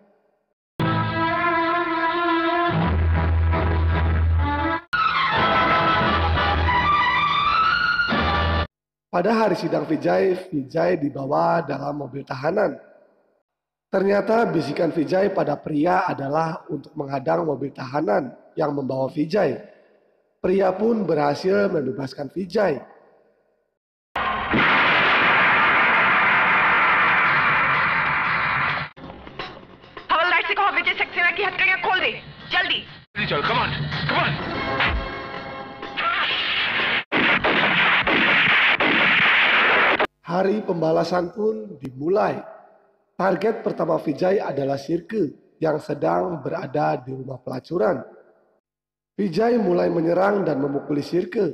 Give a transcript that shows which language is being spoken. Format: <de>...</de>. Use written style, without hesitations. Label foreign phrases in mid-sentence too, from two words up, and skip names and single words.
<id>Pada hari sidang Vijay dibawa dalam mobil tahanan. Ternyata bisikan Vijay pada pria adalah untuk menghadang mobil tahanan yang membawa Vijay. Pria pun berhasil membebaskan Vijay.</id> <hi>हवलदार से कहो विजय सक्सेना की हथकड़ियां खोल दे, जल्दी। चल,</hi> <en>come on, come on।</en> <id>Hari pembalasan pun dimulai. Target pertama Vijay adalah Sirke yang sedang berada di rumah pelacuran. Vijay mulai menyerang dan memukuli Sirke.</id>